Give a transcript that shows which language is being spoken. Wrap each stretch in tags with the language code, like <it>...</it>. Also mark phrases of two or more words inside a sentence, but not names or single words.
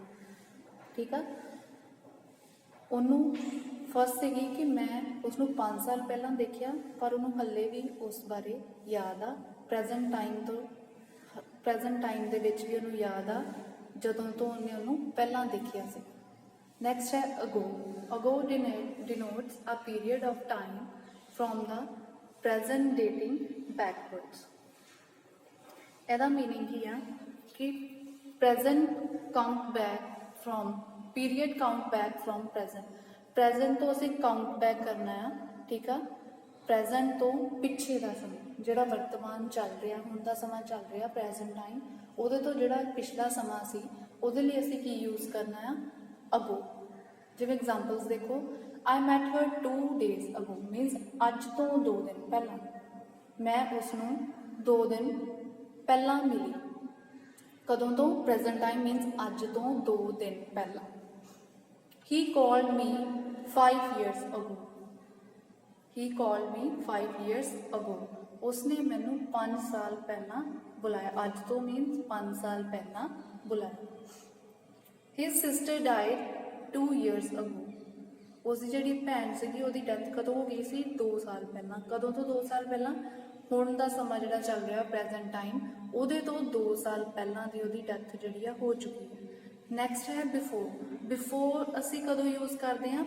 <pa>ਠੀਕ ਆ, ਉਹਨੂੰ ਫਸਟ ਸੀਗੀ ਕਿ ਮੈਂ ਉਸਨੂੰ 5 ਸਾਲ ਪਹਿਲਾਂ ਦੇਖਿਆ, ਪਰ ਉਹਨੂੰ ਹੱਲੇ ਵੀ ਉਸ ਬਾਰੇ ਯਾਦ ਆ।</pa> <en>present time</en> <pa>ਦੇ ਵਿੱਚ ਵੀ ਉਹਨੂੰ ਯਾਦ ਆ ਜਦੋਂ ਤੋਂ ਉਹਨੇ ਉਹਨੂੰ ਪਹਿਲਾਂ ਦੇਖਿਆ ਸੀ। ਨੈਕਸਟ ਹੈ ਅਗੋ।</pa> <en>ਅਗੋ denotes a period of time from the present dating backwards।</en> <pa>ਇਹਦਾ ਮੀਨਿੰਗ ਕੀ ਆ ਕਿ</pa> <en>present count back from, period count back from present</en> <pa>ਤੋਂ ਅਸੀਂ</pa> <en>count back</en> <pa>ਕਰਨਾ ਆ। ਠੀਕ ਆ, ਪ੍ਰੈਜ਼ੈਂਟ ਤੋਂ ਪਿੱਛੇ ਦਾ ਸਮਾਂ ਜਿਹੜਾ ਵਰਤਮਾਨ ਚੱਲ ਰਿਹਾ, ਹੁਣ ਦਾ ਸਮਾਂ ਚੱਲ ਰਿਹਾ</pa> <en>present time,</en> <pa>ਉਹਦੇ ਤੋਂ ਜਿਹੜਾ ਪਿਛਲਾ ਸਮਾਂ ਸੀ ਉਹਦੇ ਲਈ ਅਸੀਂ ਕੀ ਯੂਜ਼ ਕਰਨਾ ਆ? ਅਗੋ। ਜਿਵੇਂ ਐਗਜ਼ਾਮਪਲਸ ਦੇਖੋ,</pa> <en>I met her 2 days ago means</en> <pa>ਅੱਜ ਤੋਂ 2 ਦਿਨ ਪਹਿਲਾਂ। ਮੈਂ ਉਸਨੂੰ 2 ਦਿਨ ਪਹਿਲਾਂ ਮਿਲੀ। ਕਦੋਂ ਤੋਂ?</pa> <en>present time means</en> <pa>ਅੱਜ ਤੋਂ 2 ਦਿਨ ਪਹਿਲਾਂ।</pa> <en>He called me 5 years ago। He called me 5 years ago।</en> <pa>ਉਸਨੇ ਮੈਨੂੰ 5 ਸਾਲ ਪਹਿਲਾਂ ਬੁਲਾਇਆ। ਅੱਜ ਤੋਂ ਮੀਨਸ 5 ਸਾਲ ਪਹਿਲਾਂ ਬੁਲਾਇਆ।</pa> <en>His sister died 2 years ago।</en> <pa>ਉਸਦੀ ਜਿਹੜੀ ਭੈਣ ਸੀਗੀ ਉਹਦੀ ਡੈਥ ਕਦੋਂ ਹੋ ਗਈ ਸੀ? 2 ਸਾਲ ਪਹਿਲਾਂ। ਕਦੋਂ ਤੋਂ 2 ਸਾਲ ਪਹਿਲਾਂ? ਹੁਣ ਦਾ ਸਮਾਂ ਜਿਹੜਾ ਚੱਲ ਰਿਹਾ</pa> <en>present time,</en> <pa>ਉਹਦੇ ਤੋਂ 2 ਸਾਲ ਪਹਿਲਾਂ ਦੀ ਉਹਦੀ ਡੈਥ ਜਿਹੜੀ ਆ ਹੋ ਚੁੱਕੀ ਹੈ। ਨੈਕਸਟ ਹੈ ਬਿਫੋਰ। ਬਿਫੋਰ ਅਸੀਂ ਕਦੋਂ ਯੂਜ਼ ਕਰਦੇ ਹਾਂ?</pa>